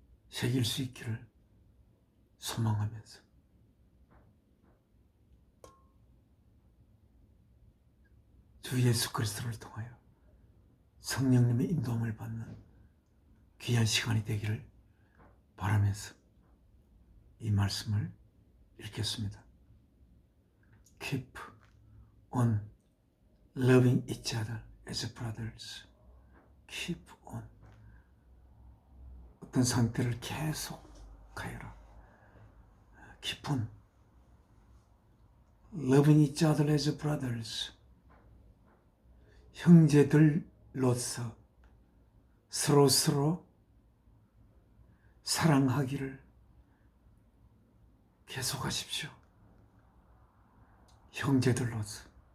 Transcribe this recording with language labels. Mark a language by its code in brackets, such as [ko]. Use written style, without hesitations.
[ko] 새길 수 있기를 소망하면서 주 예수 그리스도를 통하여 성령님의 인도함을 받는 귀한 시간이 되기를 바라면서 이 말씀을 읽겠습니다. [en] Keep on loving each other as brothers. Keep on. [ko] 어떤 상태를 계속 가여라. [en] Keep on loving each other as brothers. [ko] 형제들로서 서로 사랑하기를 계속하십시오. 형제들로서.